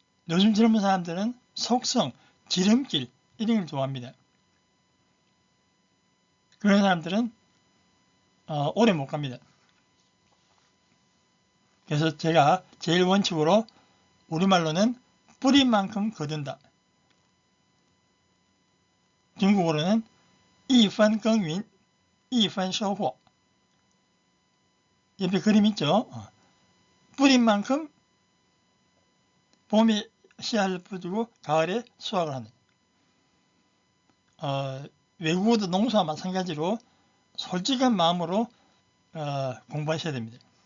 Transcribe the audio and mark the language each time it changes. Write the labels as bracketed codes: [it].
[ko] 요즘 젊은 사람들은 속성, 지름길 이런 걸 좋아합니다. 그런 사람들은 오래 못 갑니다. 그래서 제가 제일 원칙으로 우리말로는 뿌린 만큼 거둔다. 중국어로는 [zh] 一分耕耘一分收获. [ko] 옆에 그림 있죠? 뿌린 만큼 봄에 씨앗을 뿌리고 가을에 수확을 하는. 외국어도 농사와 마찬가지로 솔직한 마음으로 공부하셔야 됩니다.